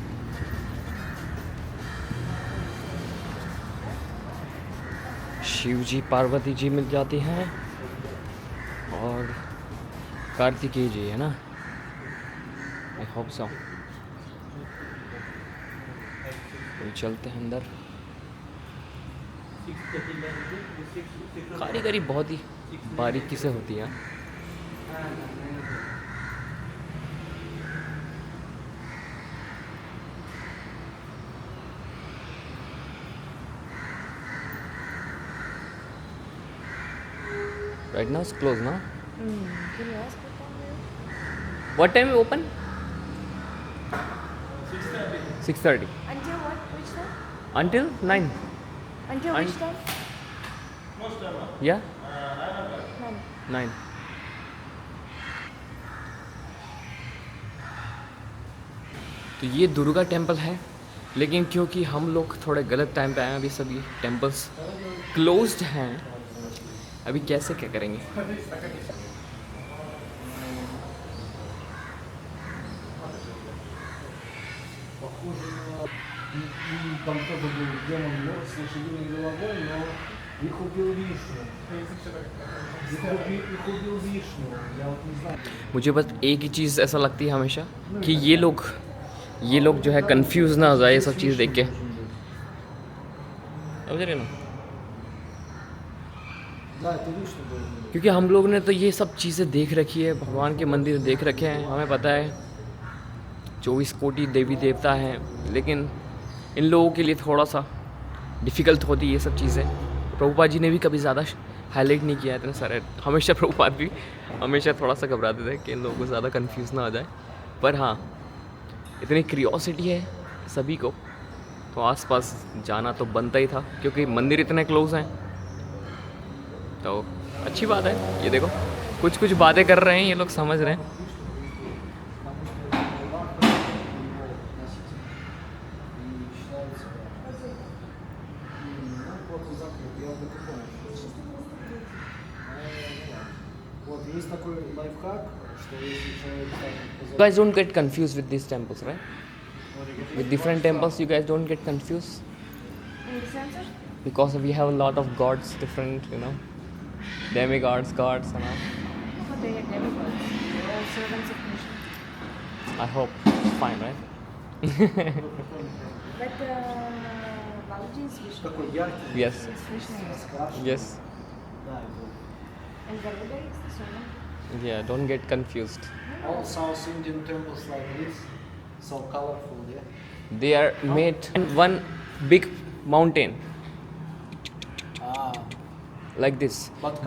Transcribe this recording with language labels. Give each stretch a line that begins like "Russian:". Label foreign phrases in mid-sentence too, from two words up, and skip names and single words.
Hindi: शिव जी, पार्वती जी मिल जाती हैं, और कार्तिकेय जी है ना,
English: I hope so.
Hindi: चलते हैं अंदर। कारीगरी बहुत ही बारीकी से होती है।
English: Right now it's closed, no? Can you ask what time it What time we open? 6:30. Until what? Which time? Until 9. Until which time? Yeah? 9. 9.
Hindi: तो ये दुर्गा टेम्पल है, लेकिन क्योंकि हम लोग थोड़े गलत टाइम पे आए हैं, अभी सभी
English: temples closed
Hindi: हैं। अभी कैसे क्या करेंगे?
Russian: Там кто-то был демон мертв с лошадиной головой, но их убил Вишну. Их убил Вишну. Я вот не знаю.
Hindi: मुझे बस एक ही चीज़ ऐसा लगती है हमेशा कि ये लोग जो है कंफ्यूज ना हो जाए ये सब चीज़ देख के। समझ रहे ना?
Russian: Да, это Вишну был.
Hindi: क्योंकि हम लोग ने तो ये सब चीज़ें देख रखी है, भगवान के मंदिर देख रखे हैं, हमें पता है 24 कोटि देवी देवता हैं, लेकिन इन लोगों के लिए थोड़ा सा डिफ़िकल्ट होती है ये सब चीज़ें। प्रभुपाद जी ने भी कभी ज़्यादा हाईलाइट नहीं किया इतने सारे। हमेशा प्रभुपाद भी हमेशा थोड़ा सा घबराते थे कि इन लोगों को ज़्यादा कंफ्यूज ना हो जाए। पर हाँ, इतनी क्यूरियोसिटी है सभी को, तो आसपास जाना तो बनता ही था, क्योंकि मंदिर इतने क्लोज हैं। तो अच्छी बात है। ये देखो कुछ कुछ बातें कर रहे हैं ये लोग, समझ रहे हैं।
Russian: Вот, есть такой лайфхак, что если человек
English: You guys don't get confused with these temples, right? With different temples, you guys don't get confused In the center? because we have a lot of gods, different, demigods, gods, and all. But they are demigods. They're all servants of Krishna. I hope it's fine, right? But Balaji is Vishnu.
Russian: такой яркий,
English: Yes, It's Vishnu.
Russian: раскрашенный.
English: yes,
Russian: Да, это.
English: And Garvada is the servant. yeah. Don't get confused. All South Indian temples like this, so colorful, yeah. They are made in one big mountain Ah, like this. but